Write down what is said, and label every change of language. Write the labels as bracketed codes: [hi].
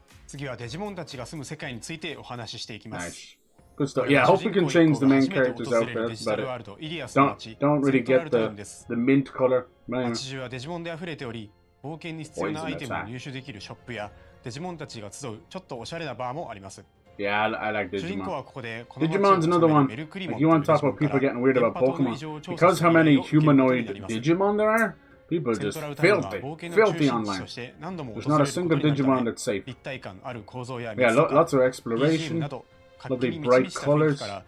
[ja] 次はデジモンたちが住む世界についてお話ししていきます。 [en] Good stuff. Yeah, I hope we can change the main characters out there. That's about it. Don't really get the mint color. [ja] 街中はデジモンで溢れており、冒険に必要なアイテムを入手できるショップやデジモンたちが集うちょっとおしゃれなバーもあります。 [en] Yeah, I like Digimon. Digimon's another one. Like, you want to talk about people getting weird about Pokemon? Because how many humanoid Digimon there are? People are just filthy online. There's not a single Digimon that's safe. Yeah, lots of exploration, lovely bright colors.